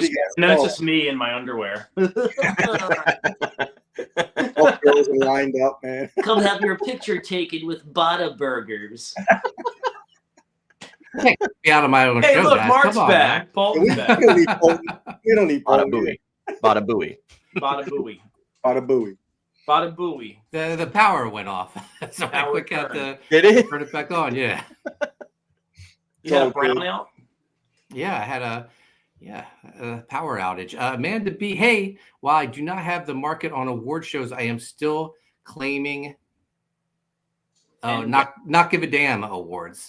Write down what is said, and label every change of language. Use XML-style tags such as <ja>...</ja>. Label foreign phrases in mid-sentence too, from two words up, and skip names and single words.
<en>think it's just me in my underwear. All girls are lined up, man. Come have your picture taken with Botta burgers. Be out of my own hey, show, look, guys. Mark's Come on, back. Paul's back. We don't need Bada booey. Bada booey. Bada booey. Bada booey. Bada booey. The power went off, so I quick had to turn it back on. Yeah. You had a brownout? Yeah, I had a power outage. Amanda B. Hey, while I do not have the market on award shows, I am still claiming not give a damn awards.</en>